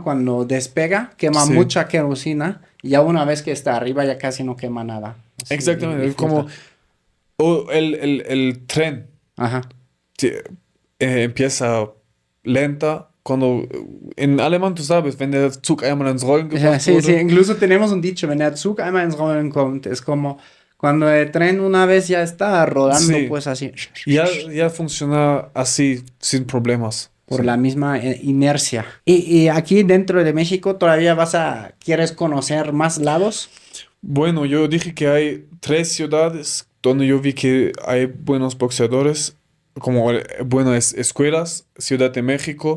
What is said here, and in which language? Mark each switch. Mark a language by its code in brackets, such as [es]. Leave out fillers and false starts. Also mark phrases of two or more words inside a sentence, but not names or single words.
[es] Cuando despega, quema Sí, mucha querosina y ya una vez que está arriba ya casi no quema nada. Sí, exactamente. y Es como flota. el tren. Ajá. Sí, empieza lenta. Cuando en alemán, tú sabes, [de] wenn der Zug einmal ins Rollen gebracht [es] Sí, sí, [de] wurde, [es] incluso tenemos un dicho, [de] wenn der Zug einmal ins Rollen kommt, [es] es como cuando el tren una vez ya está rodando, sí, pues así, ya funciona así, sin problemas. por Sí. la misma inercia. Y aquí dentro de México todavía ¿quieres conocer más lados? Bueno, yo dije que hay 3 ciudades donde yo vi que hay buenos boxeadores, como buenas escuelas, Ciudad de México.